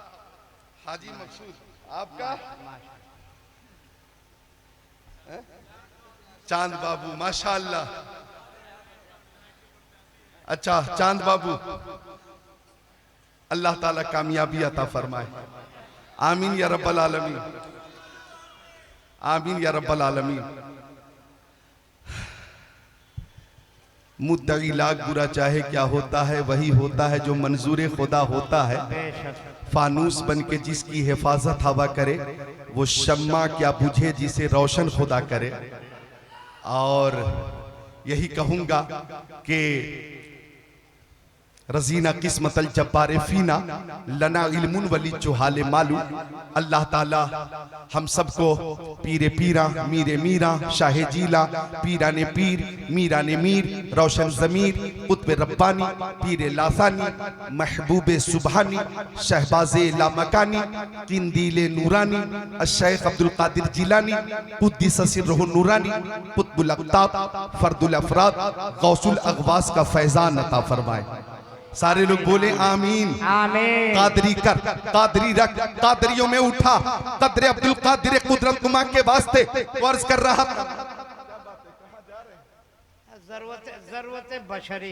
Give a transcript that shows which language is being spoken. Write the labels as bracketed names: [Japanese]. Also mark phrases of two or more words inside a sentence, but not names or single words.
[Urdu] حاجی مقصود، آپ کا؟ چاند بابو، ماشاءاللہ. اچھا چاند بابو، اللہ تعالیٰ کامیابی عطا فرمائے. [Arabic] آمين يا رب العالمين، آمين يا رب العالمين. [Urdu] مدعی لاکھ برا چاہے کیا ہوتا ہے، وہی ہوتا ہے جو منظور خدا ہوتا ہے. فانوس بن کے جس کی حفاظت ہوا کرے، وہ شمع کیا بجھے جسے روشن خدا کرے. اور یہی کہوں گا کہ [Arabic] رضينا قسمة الجبار فينا لنا علم وللجهال مال. [Urdu] اللہ تعالیٰ ہم سب کو پیرِ پیراں، میرِ میراں، شاہِ جیلاں، پیراں نے پیر، میراں نے میر، روشن ضمیر، قطب ربانی، پیرِ لاثانی، محبوبِ سبحانی، شہبازِ لامکانی، قندیلِ نورانی، شیخ عبدالقادر جیلانی, [Arabic] قدس سره النوراني، قطب الأقطاب، فرد الأفراد، غوث الأغواث [Urdu] کا فیضان عطا فرمائے. سارے لوگ بولے آمین आमीन। قادری کر، قادری رکھ، قادریوں میں اٹھا، قدر عبدالقادر قدرت کما کے واسطے ورز کر رہا تھا. ضرورت بشری,